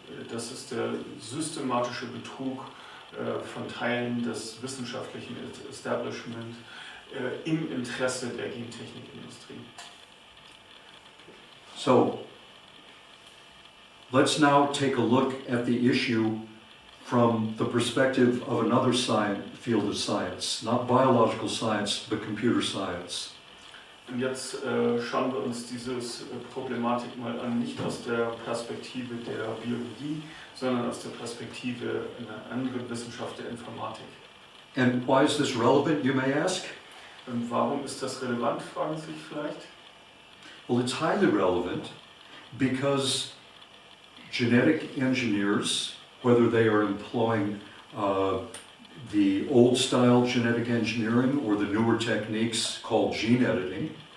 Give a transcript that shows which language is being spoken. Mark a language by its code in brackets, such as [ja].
[de] Das ist der systematische Betrug von Teilen des wissenschaftlichen Establishment im Interesse der Gentechnikindustrie. [en] So, let's now take a look at the issue from the perspective of another field of science, not biological science, but computer science. [de] Und jetzt schauen wir uns diese Problematik mal an, nicht aus der Perspektive der Biologie, sondern aus der Perspektive einer anderen Wissenschaft der Informatik. [en] And why is this relevant, you may ask? [de] Und warum ist das relevant, fragen Sie sich vielleicht? [en] Well, it's highly relevant because genetic engineers, whether they are employing the old-style genetic engineering or the newer techniques called gene editing.